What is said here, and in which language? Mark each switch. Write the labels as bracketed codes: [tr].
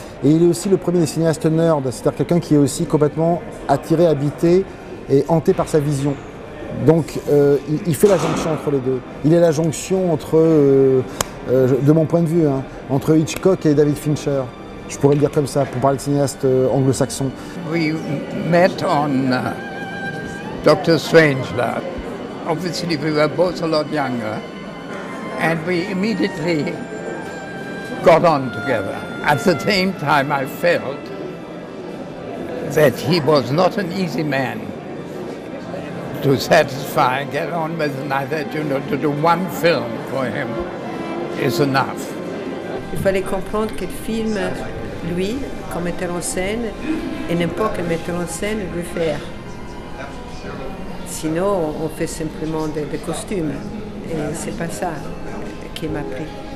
[fr] Et il est aussi le premier des cinéastes nerds, c'est-à-dire quelqu'un qui est aussi complètement attiré, habité et hanté par sa vision. Donc il fait la jonction entre les deux. Il est la jonction entre, de mon point de vue, hein, entre Hitchcock et David Fincher. Je pourrais le dire comme ça, pour parler de cinéastes anglo-saxons. [en] We met on Dr. Strangelove. Obviously we were both a lot younger and we immediately got on together. At the same time I felt that he was not an easy man to satisfy and get on with, and I thought, you know, to do one film for him is enough. [fr] Il fallait comprendre quel film, lui, comme metteur en scène, et n'importe quel metteur en scène veut faire. Sinon, on fait simplement des costumes, et c'est pas ça qui m'a pris.